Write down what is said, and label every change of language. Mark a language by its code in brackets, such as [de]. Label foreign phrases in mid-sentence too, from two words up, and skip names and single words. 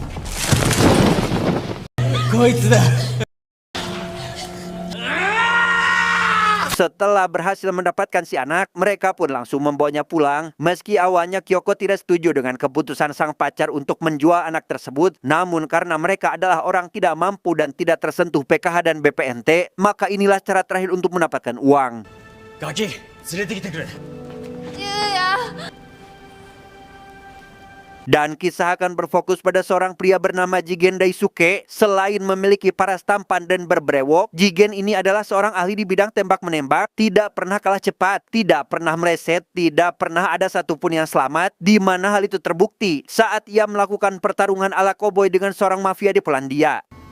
[id] Setelah berhasil mendapatkan si anak, mereka pun langsung membawanya pulang. Meski awalnya Kyoko tidak setuju dengan keputusan sang pacar untuk menjual anak tersebut, namun karena mereka adalah orang tidak mampu dan tidak tersentuh PKH dan BPNT, maka inilah cara terakhir untuk mendapatkan uang. [ja] Gaki, 連れてきてくれ。 [id] Dan kisah akan berfokus pada seorang pria bernama Jigen Daisuke. Selain memiliki paras tampan dan berbrewok, Jigen ini adalah seorang ahli di bidang tembak-menembak, tidak pernah kalah cepat, tidak pernah meleset, tidak pernah ada satupun yang selamat, di mana hal itu terbukti saat ia melakukan pertarungan ala koboi dengan seorang mafia di Polandia.